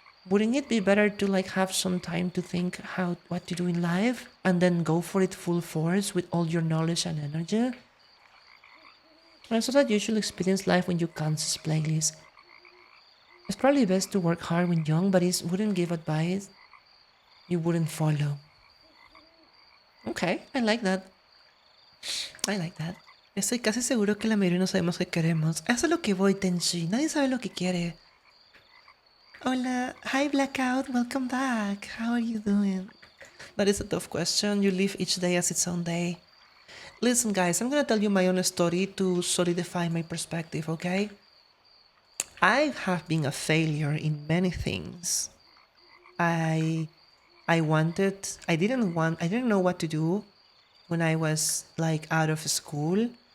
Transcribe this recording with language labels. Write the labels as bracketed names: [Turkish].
[English] Wouldn't it be better to like have some time to think what to do in life and then go for it full force with all your knowledge and energy? And so that you should experience life when you can't playlist. It's probably best to work hard when young, but it wouldn't give advice you wouldn't follow. Okay, I like that. I like that. [Spanish] Estoy casi seguro que la mayoría no sabemos qué queremos. Eso es lo que voy, Tenshi. Nadie sabe lo que quiere. [English] Hola. Hi, Blackout. Welcome back. How are you doing? That is a tough question. You live each day as its own day. Listen, guys, I'm gonna tell you my own story to solidify my perspective, okay? I have been a failure in many things. I didn't know what to do when I was like out of school.